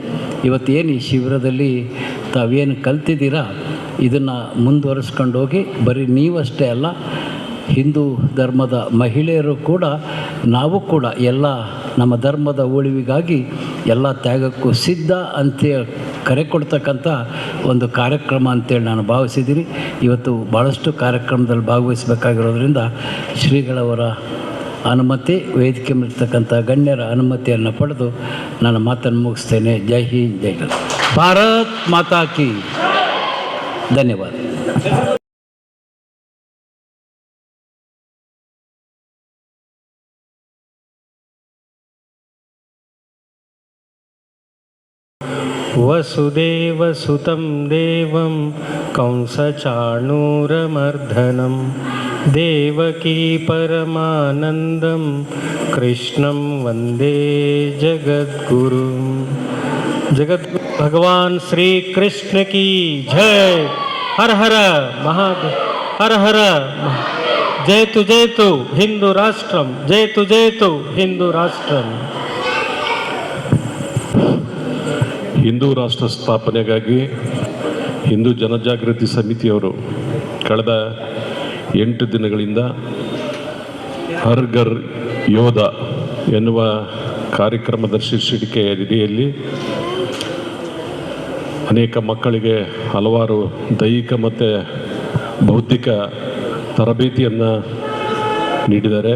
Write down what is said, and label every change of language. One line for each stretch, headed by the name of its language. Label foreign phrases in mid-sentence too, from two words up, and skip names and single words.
Kannada: ಇವತ್ತೇನು ಈ ಶಿಬಿರದಲ್ಲಿ ತಾವೇನು ಕಲ್ತಿದ್ದೀರಾ ಇದನ್ನು ಮುಂದುವರಿಸ್ಕೊಂಡು ಹೋಗಿ, ಬರೀ ನೀವಷ್ಟೇ ಅಲ್ಲ, ಹಿಂದೂ ಧರ್ಮದ ಮಹಿಳೆಯರು ಕೂಡ, ನಾವು ಕೂಡ ಎಲ್ಲ ನಮ್ಮ ಧರ್ಮದ ಉಳಿವಿಗಾಗಿ ಎಲ್ಲ ತ್ಯಾಗಕ್ಕೂ ಸಿದ್ಧ ಅಂತ ಕರೆ ಕೊಡ್ತಕ್ಕಂಥ ಒಂದು ಕಾರ್ಯಕ್ರಮ ಅಂತೇಳಿ ನಾನು ಭಾವಿಸಿದ್ದೀನಿ. ಇವತ್ತು ಭಾಳಷ್ಟು ಕಾರ್ಯಕ್ರಮದಲ್ಲಿ ಭಾಗವಹಿಸಬೇಕಾಗಿರೋದ್ರಿಂದ ಶ್ರೀಗಳವರ ಅನುಮತಿ, ವೇದಿಕೆ ಮೇಲಿರ್ತಕ್ಕಂಥ ಗಣ್ಯರ ಅನುಮತಿಯನ್ನು ಪಡೆದು ನಾನು ಮಾತನ್ನು ಮುಗಿಸ್ತೇನೆ.
Hindi: जय हिंद, जय भारत माता की. ಧನ್ಯವಾದ.
Sanskrit: ವಸುದೇವಸುತಂ ದೇವಂ ಕಂಸಚಾಣೂರಮರ್ದನಂ ದೇವಕೀ ಪರಮಾನಂದಂ ಕೃಷ್ಣಂ ವಂದೇ ಜಗದ್ಗುರುಂ.
Hindi: जगद्गुरु भगवान श्री कृष्ण की जय. हर हर महादेव, हर हर
Sanskrit: जयतु हिंदू राष्ट्रम, जयतु हिंदू राष्ट्रम.
Kannada: ಹಿಂದೂ ರಾಷ್ಟ್ರ ಸ್ಥಾಪನೆಗಾಗಿ ಹಿಂದೂ ಜನಜಾಗೃತಿ ಸಮಿತಿಯವರು ಕಳೆದ 8 ದಿನಗಳಿಂದ ಹರ್ ಘರ್ ಯೋಧ ಎನ್ನುವ ಕಾರ್ಯಕ್ರಮದ ಶೀರ್ಷಿಕೆ ಅಡಿಯಲ್ಲಿ ಅನೇಕ ಮಕ್ಕಳಿಗೆ ಹಲವಾರು ದೈಹಿಕ ಮತ್ತು ಬೌದ್ಧಿಕ ತರಬೇತಿಯನ್ನು ನೀಡಿದ್ದಾರೆ.